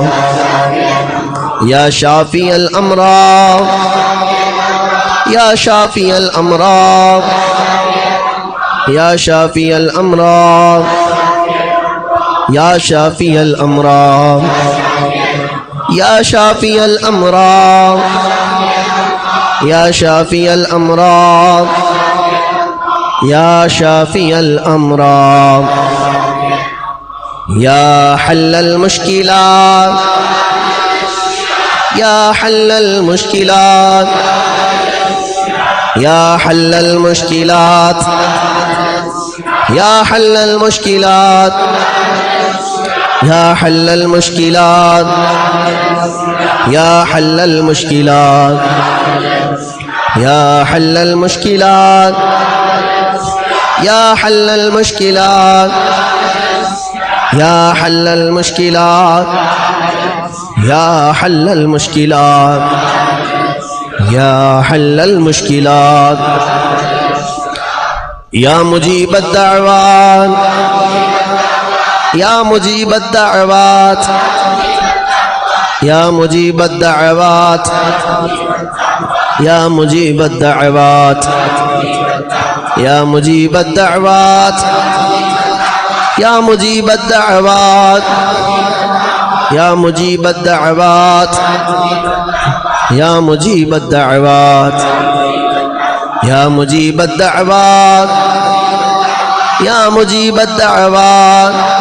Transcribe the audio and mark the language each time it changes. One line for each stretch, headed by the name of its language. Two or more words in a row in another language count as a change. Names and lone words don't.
Arabic: یا شافی الامراض یا شافی الامراض یا شافی الامراض یا شافی الامراض یا شافی الامراض یا شافی الامراض یا شافی الامراض یا حل المشکلات یا حل المشکلات یا حل المشکلات یا حل المشکلات یا حل المشکلات یا حل المشکلات یا حل المشکلات یا حل المشکلات یا حل المشکلات یا حل المشکلات یا حل المشکلات یا مجیب الدعوات یا مجیب الدعوات یا مجیب الدعوات یا مجیب الدعوات یا مجیب الدعوات یا مجیب الدعوات یا مجیب الدعوات یا مجیب الدعوات یا مجیب الدعوات یا مجیب الدعوات